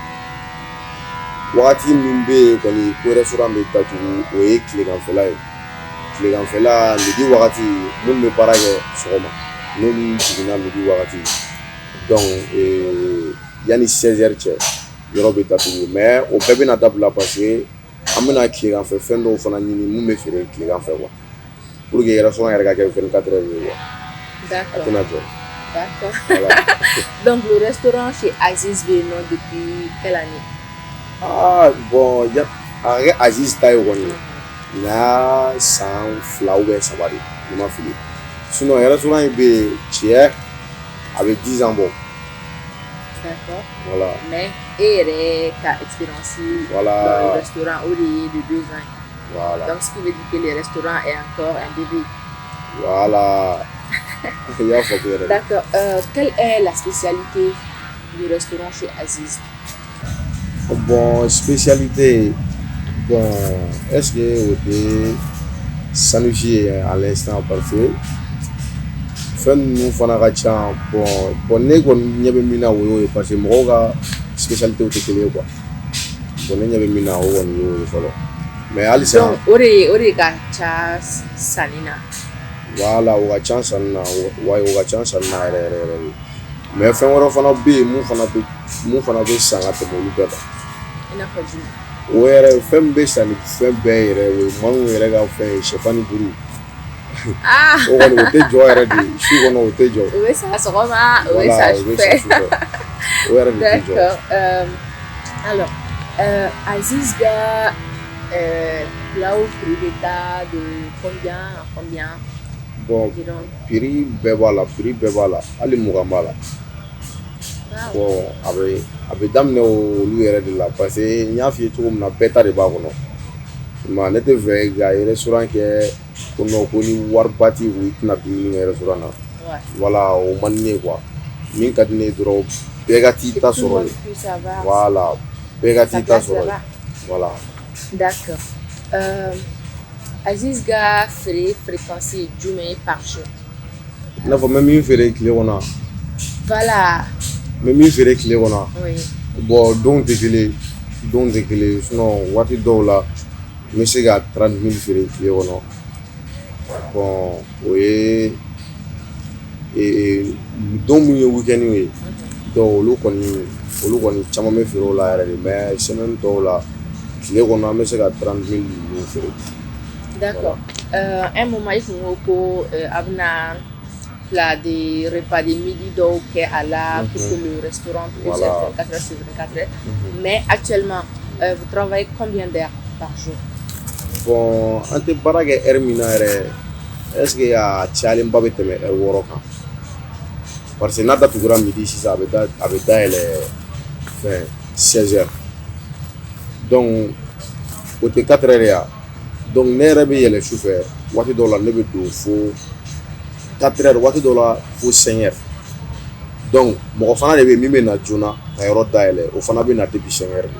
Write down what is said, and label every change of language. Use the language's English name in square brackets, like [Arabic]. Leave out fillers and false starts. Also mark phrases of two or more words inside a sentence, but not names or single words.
[Bambara] wagati min bɛ yen kɔni ko restaurant bɛ datugu o ye tileganfɛla ye tileganfɛla midi wagati minnu bɛ baara kɛ sɔgɔma n'olu jiginna midi wagati donc yanni 16h cɛ yɔrɔ bɛ datugu mais o bɛɛ bɛna dabila [French] parce que [Bambara] an bɛna tileganfɛ fɛn dɔw fana ɲini mun bɛ feere tileganfɛ quoi [French] pour que [Bambara] restaurant yɛrɛ ka kɛ 24 heures ye quoi. [French] D'accord. [Bambara] A tɛna jɔ. [French] D'accord. Voilà. Donc le restaurant chez Aziz [Bambara] bɛ yen nɔ [French] depuis quelle année? [Bambara] Bon a kɛ Aziz ta ye kɔni n y'a san 2 ou bien 3 de ni ma fili sinon restaurant in bɛ yen tiɲɛ a bɛ 10 ans bɔ. [French] D'accord. Voilà. Mais et [Bambara] yɛrɛ ka [French] expérience dans le restaurant [Bambara] o de ye [French] de 2 ans. Voilà. Donc ce qui veut dire que le restaurant est encore un bébé. Voilà. Il y a fort de. D'accord. Quelle est la spécialité du restaurant chez Aziz? Bon, spécialité, bon, est-ce que vous [Bambara] sanusi [French] à l'instant parce que [Bambara] fɛn ninnu fana ka ca bon ne kɔni ɲɛ bɛ min na o y'o ye [French] parce que [Bambara] mɔgɔw ka spécialité tɛ kelen ye quoi bon ne ɲɛ bɛ min na o kɔni y'o ye fɔlɔ mais halisa donc o de ka ca sanni na voilà o ka ca sanni na wa o ka ca sanni na yɛrɛ yɛrɛ de mais fɛn wɛrɛ fana bɛ yen mun fana bɛ san ka tɛmɛ olu bɛɛ kan i n'a fɔ jumɛn o yɛrɛ fɛn min bɛ san ni fɛn bɛɛ yɛrɛ o ye mangu yɛrɛ ka fɛn ye sɛfani buru o kɔni o tɛ jɔ yɛrɛ de su kɔnɔ o tɛ jɔ o bɛ sa sɔgɔma o bɛ sa sufɛ o yɛrɛ de tɛ jɔ [French] d'accord alors Aziz ga là où prix [Bambara] bɛ taa [French] de combien à combien [Bambara] bon prix bɛɛ b'a la hali mugan b'a la bon a bɛ daminɛ olu yɛrɛ de la [French] parce que [Bambara] n y'a f'i ye cogo min na bɛɛ ta de b'a kɔnɔ mais ne tɛ fɛ ka restaurant kɛ ko non ko ni wariba t'i kun i tɛna dumuni kɛ restaurant na voilà o man di ne ye quoi min ka di ne ye dɔrɔn bɛɛ ka t'i ta sɔrɔ ye voilà bɛɛ ka t'i ta sɔrɔ ye voilà d'accord Aziz ga feere fréquence ye jumɛn ye [French] par jour [Bambara] i n'a fɔ n bɛ min feere tile kɔnɔ [French] voilà [Bambara] n bɛ min feere tile kɔnɔ [French] oui [Bambara] bon don tɛ kelen sinon waati dɔw la n bɛ se ka 30 000 feere tile kɔnɔ bon o ye don mun ye weekend ye donc olu kɔni caman bɛ feere o la yɛrɛ de [French] mais semaine [Bambara] tɔw la tile kɔnɔ an bɛ se ka 30 000 feere. [French] D'accord. Un moment il faut que abna plat de repas de midi donc à la pour que le restaurant puisse être 4 heures sur 24 heures. Mais actuellement vous travaillez combien d'heures par jour? Bon, [Bambara] an tɛ baara kɛ heure min na yɛrɛ [French] est-ce que [Bambara] a cayalenba bɛ tɛmɛ heure 6 kan [French] parce que [Bambara] n'a datugura midi sisan a bɛ dayɛlɛ fɛn 16 heures donc o tɛ 4 heures ya donc ne yɛrɛ bɛ yɛlɛ sufɛ waati dɔw la ne bɛ don fo 4 heures waati dɔw la fo 5 heures donc mɔgɔ fana de bɛ min bɛ na joona ka yɔrɔ dayɛlɛ o fana bɛ na [French] depuis 5 heures.